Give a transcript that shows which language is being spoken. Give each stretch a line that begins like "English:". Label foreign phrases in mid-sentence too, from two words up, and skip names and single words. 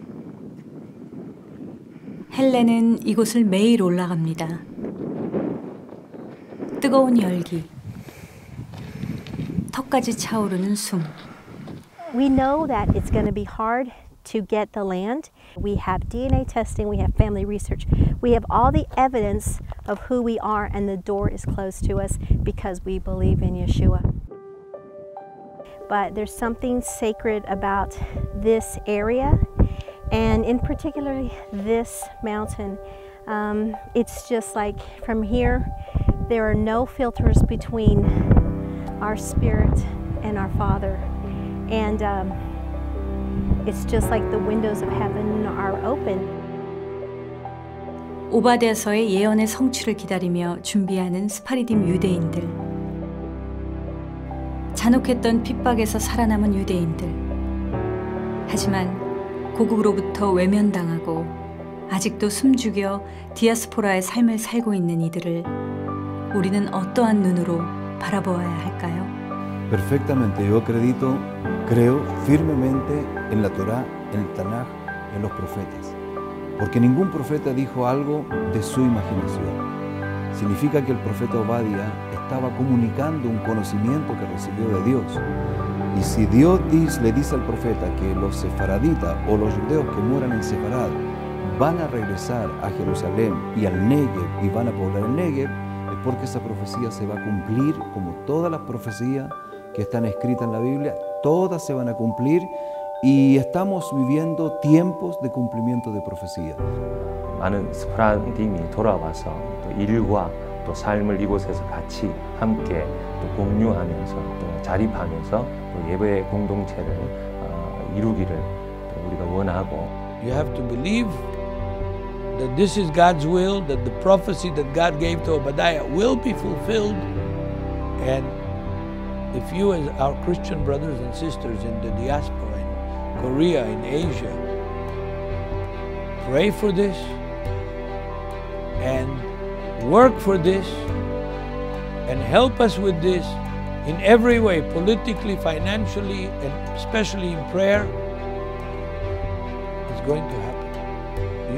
Korean: 헬렌은 이곳을 매일 올라갑니다. 뜨거운 열기, 턱까지 차오르는 숨.
English: We know that it's going to be hard to get the land. We have DNA testing, we have family research. We have all the evidence of who we are, and the door is closed to us because we believe in Yeshua. But there's something sacred about this area, and in particular this mountain. It's just like from here, there are no filters between our spirit and our Father. And it's just like the windows of heaven are open.
Korean: 오바댜서의 예언의 성취를 기다리며 준비하는 스파리딤 유대인들. 잔혹했던 핍박에서 살아남은 유대인들. 하지만 고국으로부터 외면당하고 아직도 숨죽여 디아스포라의 삶을 살고 있는 이들을 우리는 어떠한 눈으로 바라보아야 할까요?
Spanish: Perfectamente, yo creo firmemente en la Torá, en el Tanaj, en los profetas. porque ningún profeta dijo algo de su imaginación. Significa que el profeta Obadiah estaba comunicando un conocimiento que recibió de Dios. Y si Dios le dice al profeta que los sefaraditas o los judeos que mueran en Sefarad van a regresar a Jerusalén y al Negev y van a poblar el Negev, es porque esa profecía se va a cumplir como todas las profecías que están escritas en la Biblia, todas se van a cumplir y estamos viviendo tiempos de cumplimiento de profecía.
Korean: 많은 스프라딤이 돌아와서 또 일과 또 삶을 이곳에서 같이 함께 또 공유하면서 또 자립하면서 또 예배의 공동체를 이루기를 또 우리가 원하고.
English: You have to believe that this is God's will, that the prophecy that God gave to Obadiah will be fulfilled. And if you as our Christian brothers and sisters in the diaspora, in Korea, in Asia, pray for this and work for this and help us with this in every way, politically, financially, and especially in prayer, it's going to happen.